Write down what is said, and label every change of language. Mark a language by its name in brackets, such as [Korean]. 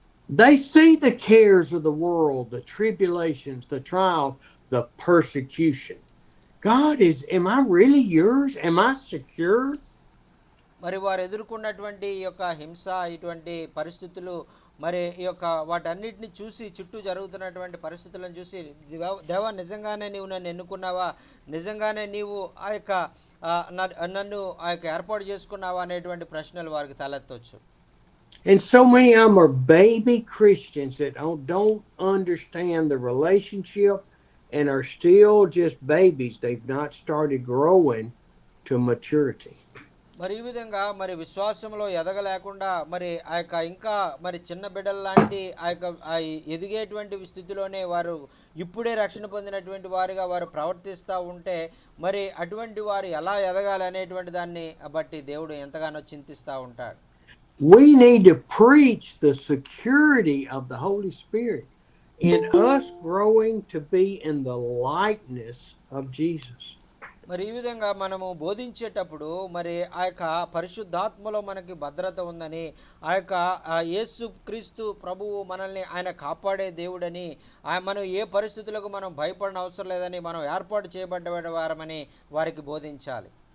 [English] They see the cares of the world, the tribulations, the trials, the persecution. God am I really yours? Am I secure? [Telugu] మరి వారు ఎదుర్కొన్నటువంటి ఈ యొక్క హింస, ఇటువంటి పరిస్థితులు, మరి ఈ యొక్క వాటన్నిటిని చూసి, చుట్టూ జరుగుతున్నటువంటి పరిస్థితులను చూసి, దేవా నిజంగానే నీవు నన్ను ఎన్నుకున్నావా, నిజంగానే నీవు ఆ యొక్క నన్ను ఆ యొక్క ఏర్పాటు చేసుకున్నావా అనేటువంటి ప్రశ్నలు వారికి తలెత్తవచ్చు. [English] And so many of them are baby Christians that don't understand the relationship and are still just babies. They've not started growing to maturity. [Telugu] మరి ఈ విధంగా మరి విశ్వాసంలో ఎదగలేకుండా మరి ఆ యొక్క ఇంకా మరి చిన్న బిడ్డల లాంటి ఆ యొక్క ఎదిగేటువంటి స్థితిలోనే వారు ఇప్పుడే రక్షణ పొందినటువంటి వారుగా వారు ప్రవర్తిస్తూ ఉంటే మరి అటువంటి వారు ఎలా ఎదగాలి అనేటువంటి దాన్ని బట్టి దేవుడు ఎంతగానో చింతిస్తూ ఉంటాడు. [English] We need to preach the security of the Holy Spirit in us growing to be in the likeness of Jesus. [Telugu] మరి ఈ విధంగా మనము బోధించేటప్పుడు మరి ఆ యొక్క పరిశుద్ధాత్మలో మనకి భద్రత ఉందని, ఆ యొక్క యేసు క్రీస్తు ప్రభువు మనల్ని ఆయన కాపాడే దేవుడని, మనం ఏ పరిస్థితులకు మనం భయపడిన అవసరం లేదని, మనం ఏర్పాటు చేయబడ్డ వారమని వారికి బోధించాలి.